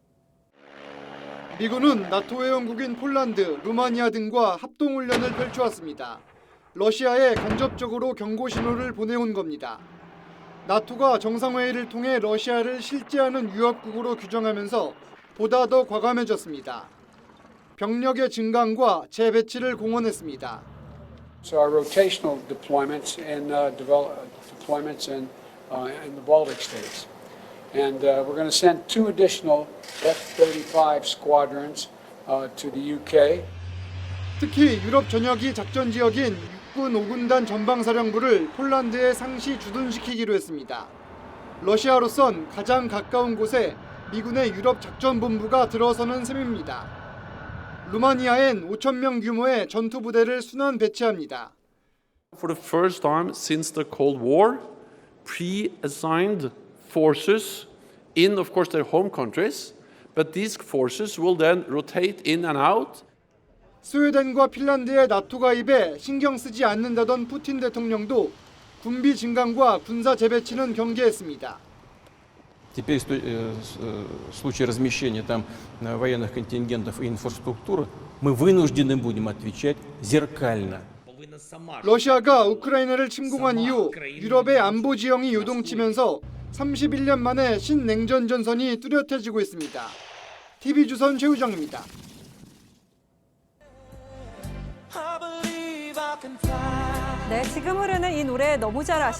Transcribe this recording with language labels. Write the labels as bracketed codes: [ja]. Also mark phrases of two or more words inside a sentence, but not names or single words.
[ko] 미군은 나토 회원국인 폴란드, 루마니아 등과 합동훈련을 펼쳐왔습니다. 러시아에 간접적으로 경고 신호를 보내온 겁니다. 나토가 정상회의를 통해 러시아를 실제하는 위협국으로 규정하면서 보다 더 과감해졌습니다. 병력의 증강과 재배치를 공언했습니다. [en] So our rotational deployments and deployments in the Baltic states. And we're going to send 2 additional F-35 squadrons to the UK. [ko] 특히 유럽 전역이 작전 지역인 육군 5군단 전방사령부를 폴란드에 상시 주둔시키기로 했습니다. 러시아로선 가장 가까운 곳에 미군의 유럽 작전본부가 들어서는 셈입니다. 루마니아엔 5,000명 규모의 전투부대를 순환 배치합니다. [en] For the first time since the Cold War, pre-assigned forces in, of course, their home countries, but these forces will then rotate in and out. [ko] 스웨덴과 핀란드의 나토 가입에 신경 쓰지 않는다던 푸틴 대통령도 군비 증강과 군사 재배치는 경계했습니다. [ru] Теперь в случае размещения там военных контингентов и инфраструктуры мы вынуждены будем отвечать зеркально. [ko] 러시아가 우크라이나를 침공한 이후 유럽의 안보 지형이 요동치면서 31년 만에 신냉전 전선이 뚜렷해지고 있습니다. TV조선 최우정입니다. 네, 지금 흐르는 이 노래 너무 잘 아시죠?